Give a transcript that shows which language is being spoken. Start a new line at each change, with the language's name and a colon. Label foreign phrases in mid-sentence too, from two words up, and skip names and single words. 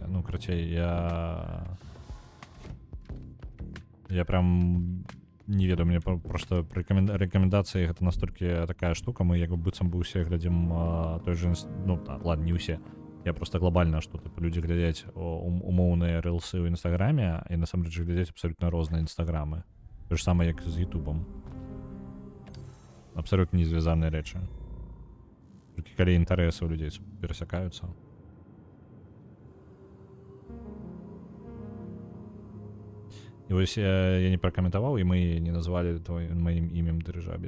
Russian: Ну, короче, я прям не ведаю, мне просто при рекомендациях это настолько такая штука, мы
Belarusian: як быццам бы усе
Russian: глядим той же, ну, да, ладно, не усе. Я просто глобально, что типа люди
Belarusian: глядяць умоўныя
Russian: рилсы в инстаграме, и на самом деле
Belarusian: глядяць абсолютно розныя
Russian: инстаграмы. То же самое,
Belarusian: як з ютубом. Абсолютно не звязаныя рэчы. Толькі калі інтарэсы у людзей перасякаюцца. І вось я не пракаментаваў, і мы не назвалі маім імем дырыжабель.